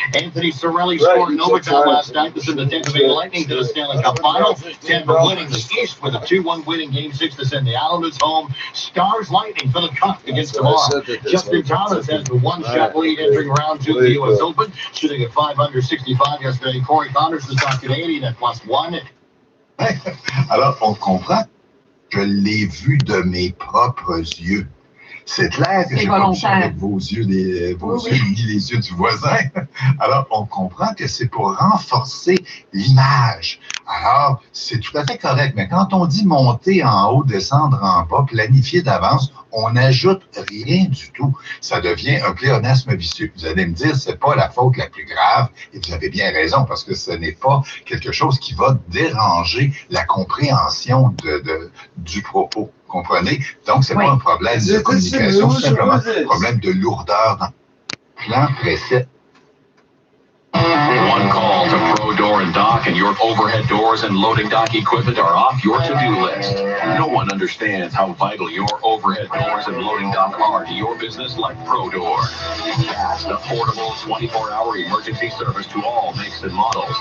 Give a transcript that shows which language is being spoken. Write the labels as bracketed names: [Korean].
[English] Anthony Cirelli scored in overtime last night to send the Tampa Bay Lightning to the Stanley Cup Final. Tampa winning the East with a 2-1 win in Game 6 to send the Islanders home. Stars Lightning for the Cup against tomorrow. Justin Thomas has the one-shot lead entering round 2 of the U.S. Open, shooting at 565 yesterday. Corey Connors, the top Canadian, at +1. [French] Alors, on comprend. Je l'ai vu de mes propres yeux. C'est clair que j'ai pas vu ça avec vos yeux, ni les yeux du voisin. Alors, on comprend que c'est pour renforcer l'image. Alors, c'est tout à fait correct. Mais quand on dit monter en haut, descendre en bas, planifier d'avance, on n'ajoute rien du tout. Ça devient un pléonasme vicieux. Vous allez me dire, c'est pas la faute la plus grave, et vous avez bien raison, parce que ce n'est pas quelque chose qui va déranger la compréhension du propos. Comprenez? Donc, c'est pas un problème de communication, c'est simplement un problème de lourdeur dans le plan précis. [English] One call to Pro Door and Dock, and your overhead doors and loading dock equipment are off your to-do list. No one understands how vital your overhead doors and loading dock are to your business like Pro Door. Fast, affordable, 24-hour emergency service to all makes and models.